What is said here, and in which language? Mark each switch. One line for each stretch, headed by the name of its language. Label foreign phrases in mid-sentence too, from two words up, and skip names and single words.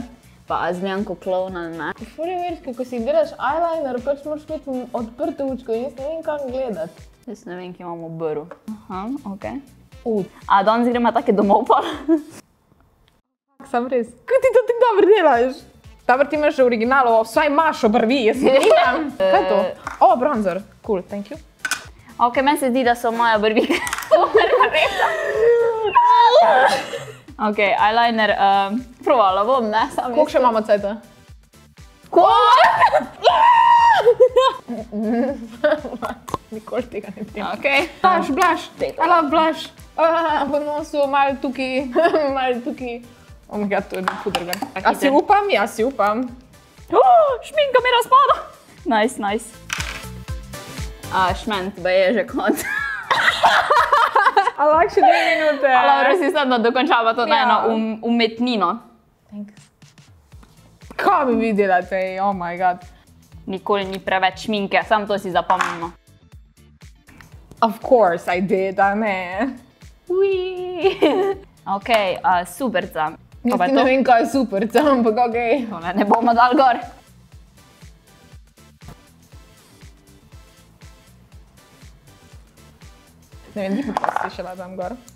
Slovenian: Pa zgledam kot klovn ali ne. Ful je weird, ko si delaš eyeliner, pač moraš imeti odprto učko in jaz ne vem, kam gledat. Jaz ne vem, ki imam obrv. Aha, ok. A danes gremo take domov pa? Sam res. Kaj ti to tako dobro delaš? Dobro ti imaš v originalu, vsaj imaš obrvi, jaz ne imam. Kaj je to? Bronzer.
English: Cool, thank you.
Slovenian: Ok, meni se zdi, da so moje obrvi narejene. Ok, eyeliner, provala bom, ne? Koliko še imamo cajta? Koliko? Nikoli tega ne vem. Ok.
English: Blush. I love blush.
Slovenian: Po nosu, malo tukaj, malo tukaj.
English: Oh my god,
Slovenian: to je puder gor. A si upam? Ja, si upam. Šminka mi razpada. Nice. Šment, ba je že konc. A lahko še 2 minute. Dobro, si sedno dokončava to na eno umetnino. Kaj mi vi delate?
English: Oh my god.
Slovenian: Nikoli ni preveč šminke, samo to si zapomnimo.
English: Of course I did,
Slovenian: a ne? Ok, superca. Jaz ti ne vem, kaj je superca, ampak okej. Tole ne bomo dal gor. Ne vem, ti pa si še dam gor.